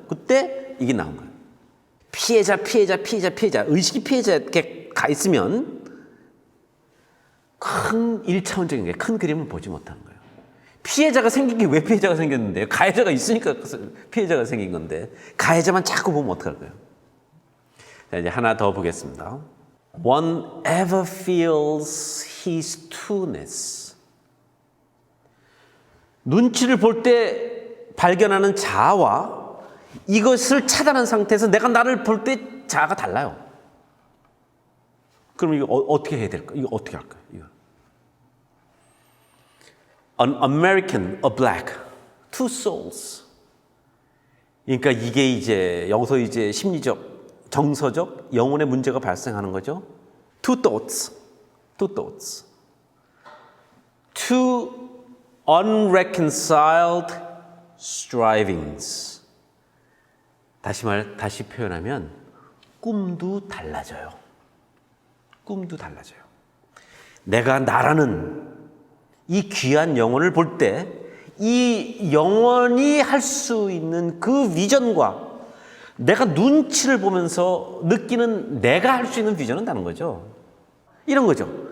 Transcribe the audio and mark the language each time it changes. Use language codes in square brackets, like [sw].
[ko] 그때 이게 나온 거예요. 피해자 의식이 피해자에 가 있으면 큰 1차원적인 게 큰 그림을 보지 못하는 거예요. 피해자가 생긴 게 왜 피해자가 생겼는데요? 가해자가 있으니까 피해자가 생긴 건데 가해자만 자꾸 보면 어떡할 거예요? 자, 이제 하나 더 보겠습니다. [en] One ever feels his two-ness. [ko] 눈치를 볼 때 발견하는 자아와 이것을 차단한 상태에서 내가 나를 볼 때 자아가 달라요. 그럼 이거 어떻게 해야 될까? 이거 어떻게 할까요? 이거. [en] An American, a black, two souls. [ko] 그러니까 이게 이제 여기서 이제 심리적, 정서적, 영혼의 문제가 발생하는 거죠. [en] Two thoughts, two thoughts, two unreconciled strivings. [ko] 다시 표현하면 꿈도 달라져요. 꿈도 달라져요. 내가 나라는 이 귀한 영혼을 볼 때 이 영혼이 할 수 있는 그 비전과 내가 눈치를 보면서 느끼는 내가 할 수 있는 비전은 다른 거죠. 이런 거죠.